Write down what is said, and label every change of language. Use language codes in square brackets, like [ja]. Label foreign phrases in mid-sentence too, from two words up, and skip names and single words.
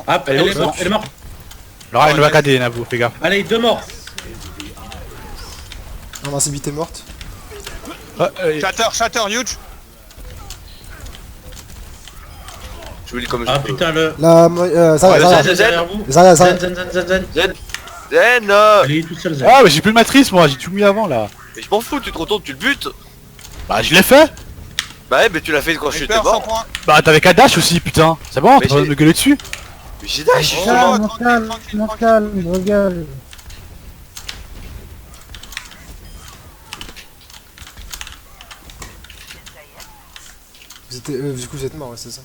[fr] Ah, elle est morte, elle est morte. Alors, Ouais, elle va mais- KD Nabo, fais gaffe. Allez, 2 morts. Invincibilité morte. [en] Shatter, huge. [fr] Je vous dis comme je Ah peux. putain, le... La. Zarya, Ouais, Zarya. Zen, derrière vous. Zarya, Zen, Zarya. zen, zen, zen, zen. Zen Elle est toute seule, Zen. Ah, mais j'ai plus de matrice moi, j'ai tout mis avant là. Mais je m'en fous, tu te retournes, tu le butes. Bah, je l'ai fait. Bah ouais, mais tu l'as fait quand je Reaper, suis 100 mort. points. Bah, t'avais qu'à dash aussi, putain. C'est bon, Mais t'as pas besoin de j'ai- me gueuler dessus. Mais j'ai dash, Oh. justement. Calme, tranquille, calme, tranquille, mon tranquille. calme, regarde. Du coup, vous êtes mort, ouais, c'est ça.